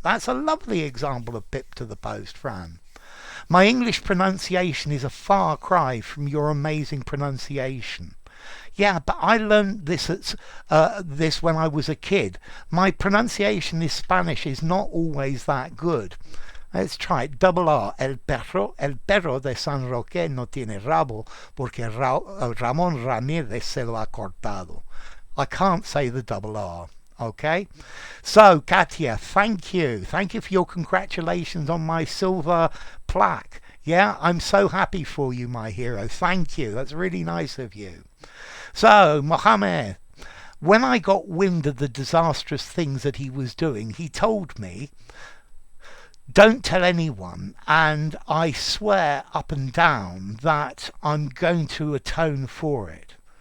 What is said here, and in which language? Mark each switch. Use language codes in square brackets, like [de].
[en] That's a lovely example of pip to the post, Fran. My English pronunciation is a far cry from your amazing pronunciation. Yeah, but I learned this when I was a kid. My pronunciation in Spanish is not always that good. Let's try it. Double R. [es] El perro de San Roque no tiene rabo porque Ramón Ramírez se lo ha cortado. [en] I can't say the double R. Okay? So, Katia, thank you. Thank you for your congratulations on my silver plaque. Yeah, I'm so happy for you, my hero. Thank you. That's really nice of you. So, Mohammed, when I got wind of the disastrous things that he was doing, he told me, don't tell anyone, and I swear up and down that I'm going to atone for it.